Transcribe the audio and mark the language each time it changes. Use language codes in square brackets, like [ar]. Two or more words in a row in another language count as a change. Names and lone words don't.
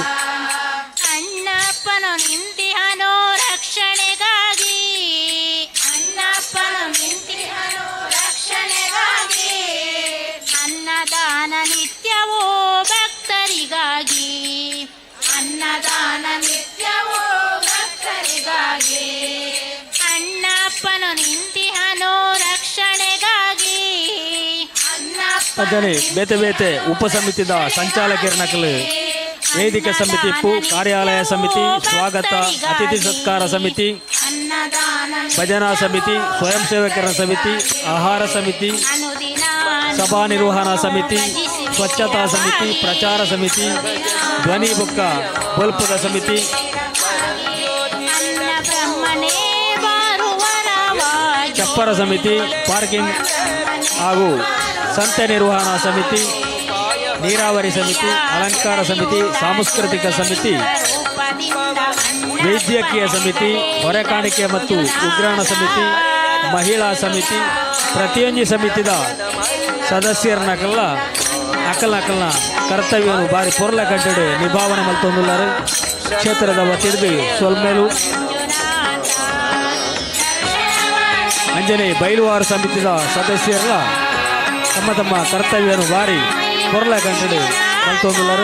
[kn] ಅಣ್ಣಪ್ಪನು ನಿಂತಿಹನು ರಕ್ಷಣೆಗಾಗಿ ಅಣ್ಣಪ್ಪನು ನಿಂತಿಹನು ರಕ್ಷಣೆಗಾಗಿ ಅನ್ನದಾನ ನಿತ್ಯವೂ ಭಕ್ತರಿಗಾಗಿ ಅನ್ನದಾನ ನಿತ್ಯವೂ ಭಕ್ತರಿಗಾಗಿ ಅಣ್ಣಪ್ಪನು ನಿಂತಿಹನು ರಕ್ಷಣೆಗಾಗಿ [tcy] ಅಂಜನೆ ಬೇತೆ ಬೇತೆ ಉಪಸಮಿತಿದ ಸಂಚಾಲಕರು ವೇದಿಕೆ ಸಮಿತಿ ಕಾರ್ಯಾಲಯ ಸಮಿತಿ ಸ್ವಾಗತ ಅತಿಥಿ ಸತ್ಕಾರ ಸಮಿತಿ ಭಜನಾ ಸಮಿತಿ ಸ್ವಯಂ ಸೇವಕರ ಸಮಿತಿ ಆಹಾರ ಸಮಿತಿ ಸಭಾ ನಿರ್ವಹಣಾ ಸಮಿತಿ ಸ್ವಚ್ಛತಾ ಸಮಿತಿ ಪ್ರಚಾರ ಸಮಿತಿ ಧ್ವನಿ ಬುಕ್ಕ ಬಲ್ಪದ ಸಮಿತಿ ಚಪ್ಪರ ಸಮಿತಿ ಪಾರ್ಕಿಂಗ್ ಹಾಗೂ ಸಂತೆ ನಿರ್ವಹಣಾ ಸಮಿತಿ ನೀರಾವರಿ ಸಮಿತಿ ಅಲಂಕಾರ ಸಮಿತಿ ಸಾಂಸ್ಕೃತಿಕ ಸಮಿತಿ ವೈದ್ಯಕೀಯ ಸಮಿತಿ ಹೊರೆಕಾಣಿಕೆ ಮತ್ತು ಉಗ್ರಾಣ ಸಮಿತಿ ಮಹಿಳಾ ಸಮಿತಿ ಪ್ರತಿಯೊಂದು ಸಮಿತಿದ ಸದಸ್ಯರನ್ನ ಅಕಲ್ನ ಕರ್ತವ್ಯವನ್ನು ಬಾರಿ ಪೊರ್ಲ ಕಟ್ಟಡೆ ನಿಭಾವನೆ ಮಲ್ತೊಂದುಲ್ಲರು. ಕ್ಷೇತ್ರದ ಒತ್ತಿಡಿದು ಸೊಲ್ಮೇಲು ಅಂಜನೆ ಬೈಲುವಾರು ಸಮಿತಿದ ಸದಸ್ಯರ ತಮ್ಮ ತಮ್ಮ ಕರ್ತವ್ಯವನ್ನು ಬಾರಿ ಪೊರ್ಲ ಕಂಟಡೆ ಮಲ್ತೊಂದುಲ್ಲರು.